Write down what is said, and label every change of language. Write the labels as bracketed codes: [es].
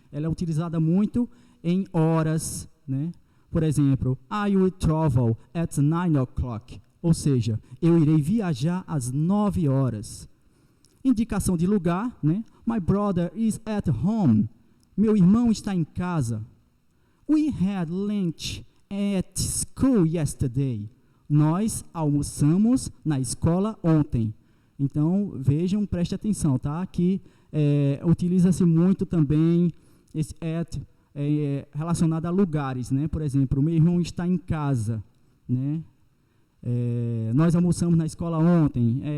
[pt] Ela é utilizada muito em horas, né? Por exemplo, [en] I will travel at 9 o'clock, [pt] ou seja, eu irei viajar às 9 horas. Indicação de lugar, né? [en] My brother is at home, [pt] meu irmão está em casa. [en] We had lunch at school yesterday. [pt] Nós almoçamos na escola ontem. Então, vejam, preste atenção, tá? Aqui utiliza-se muito também esse at relacionado a lugares, né? Por exemplo, o meu irmão está em casa, né? Nós almoçamos na escola ontem.